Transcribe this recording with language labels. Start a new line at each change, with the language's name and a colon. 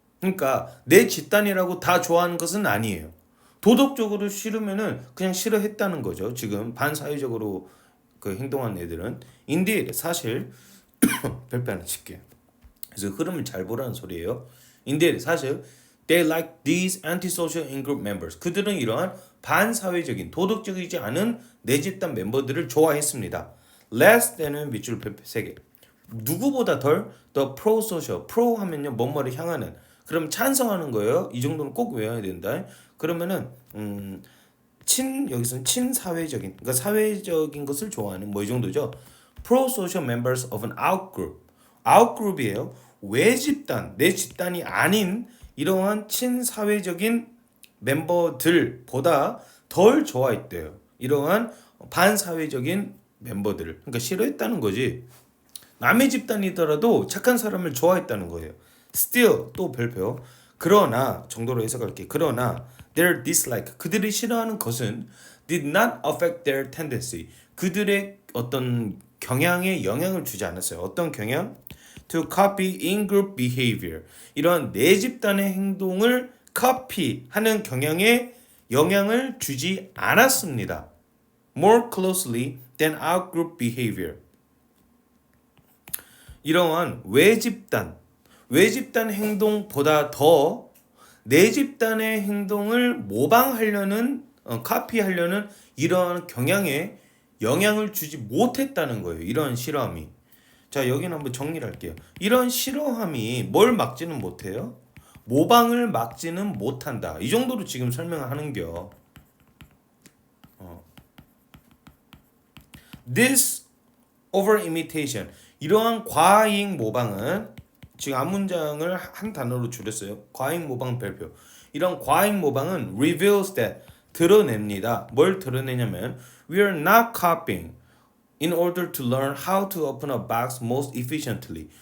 Korean: 그러니까 내 집단이라고 다 좋아하는 것은 아니에요. 도덕적으로 싫으면은 그냥 싫어했다는 거죠. 지금 반사회적으로 그 행동한 애들은 indeed 사실 별표 하나 칠게요. 그래서 흐름을 잘 보라는 소리예요.
English: indeed 사실 they like these antisocial in-group members.
Korean: 그들은 이러한 반사회적인 도덕적이지 않은 내 집단 멤버들을 좋아했습니다. less than은 밑줄 별표 3개. 누구보다 덜
English: the pro-social.
Korean: pro 하면요 뭐뭐를 향하는. 그럼 찬성하는 거예요. 이 정도는 꼭 외워야 된다. 그러면은 여기서는 친사회적인 그러니까 사회적인 것을 좋아하는 뭐 이 정도죠.
English: pro-social members of an out-group.
Korean: out-group이에요. 외 집단, 내 집단이 아닌 이러한 친사회적인 멤버들보다 덜 좋아했대요. 이러한 반사회적인 멤버들을. 그러니까 싫어했다는 거지. 남의 집단이더라도 착한 사람을 좋아했다는 거예요. Still 또 별표. 그러나 정도로 해석할게.
English: 그러나 their dislike
Korean: 그들이 싫어하는 것은
English: did not affect their tendency.
Korean: 그들의 어떤 경향에 영향을 주지 않았어요. 어떤 경향?
English: To copy in-group behavior.
Korean: 이런 내 집단의 행동을 copy하는 경향에 영향을 주지 않았습니다.
English: More closely than out-group behavior.
Korean: 이러한 외집단 행동보다 더 내 집단의 행동을 모방하려는 카피하려는 이러한 경향에 영향을 주지 못했다는 거예요. 이런 싫어함이. 자, 여기는 한번 정리를 할게요. 이런 싫어함이 뭘 막지는 못해요? 모방을 막지는 못한다. 이 정도로 지금 설명하는겨.
English: This over imitation.
Korean: 이러한 과잉 모방은 지금 앞문장을 한 단어로 줄였어요. 과잉 모방 별표. 이런 과잉 모방은
English: reveals that
Korean: 드러냅니다. 뭘 드러내냐면
English: we are not copying in order to learn how to open a box most efficiently.